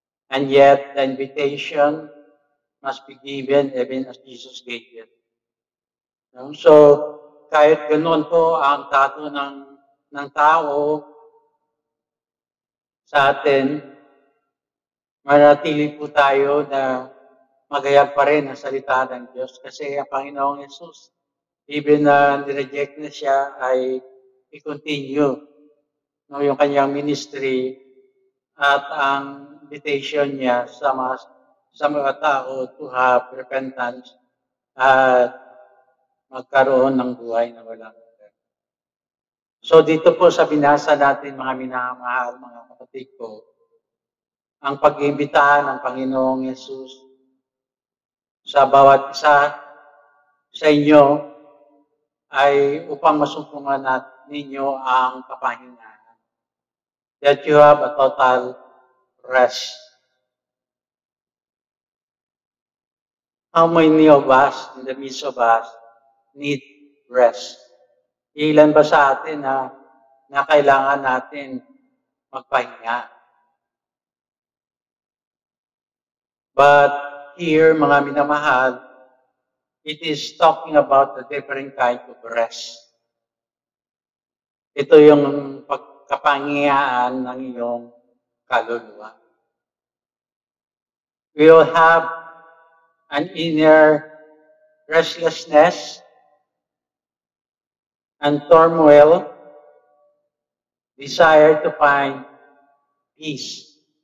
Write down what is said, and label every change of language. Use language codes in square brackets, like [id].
[en] And yet, the invitation must be given even as Jesus gave it. [tl] So, kahit ganoon po ang tato ng tao sa atin, manatili po tayo na magayag pa rin ang salita ng Diyos kasi ang Panginoong Yesus, even na nireject na siya, ay i-continue yung kanyang ministry at ang invitation niya sa mga tao [en] to have repentance [tl] at magkaroon ng buhay na walang hanggan. So dito po sa binasa natin, mga minamahal, mga kapatid ko, ang pag-iimbitahan ng Panginoong Yesus sa bawat isa sa inyo ay upang masumpungan ninyo ang kapahingahan. [en] That you have a total rest. How many of us, in the midst of us, need rest? [tl] Ilan ba sa atin na kailangan natin magpahinga? [en] But here, [tl] mga minamahal, [en] it is talking about a different kind of rest. [tl] Ito yung pagkapangyayaan ng iyong kaluluwa. [en] We will have an inner restlessness and turmoil, desire to find peace.